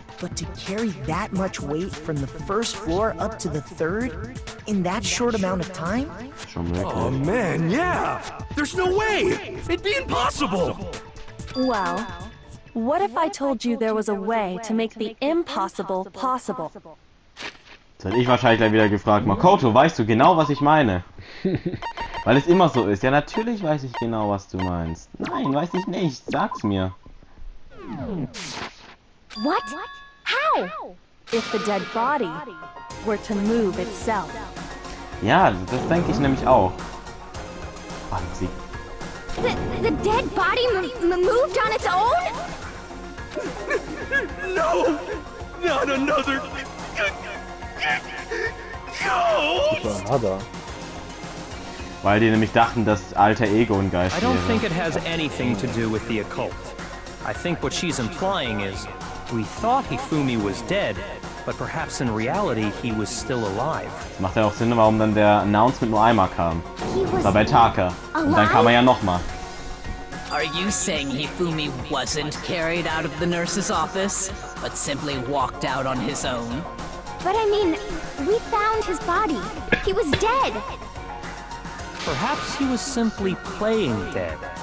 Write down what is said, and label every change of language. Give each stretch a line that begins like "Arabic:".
English: But to carry that much weight from the first floor up to the third in that short amount of time? Oh man, yeah! There's no way! It'd be impossible! Well, what if I told you there was a way to make the impossible possible?
German: Jetzt hätte ich wahrscheinlich gleich wieder gefragt, Makoto, weißt du genau, was ich meine? Weil es immer so ist. Ja, natürlich weiß ich genau, was du meinst. Nein, weiß ich nicht. Sag's mir.
English: What? How? If the dead body were to move itself.
German: Ja, das denke ich nämlich auch. Ach, sie.
English: The dead body moved on its own? No! Not another... Ghost!
German: Weil die nämlich dachten, dass alter Ego ein Geist
English: I don't
German: wäre.
English: think it has anything to do with the occult. I think what she's implying is, we thought Hifumi was dead, but perhaps in reality he was still alive.
German: Das macht ja auch Sinn, warum dann der Announcement nur einmal kam. Das war bei Taka. Und dann kam er ja nochmal.
English: Are you saying Hifumi wasn't carried out of the nurse's office, but simply walked out on his own? But I mean, we found his body. He was dead. Perhaps he was simply playing dead.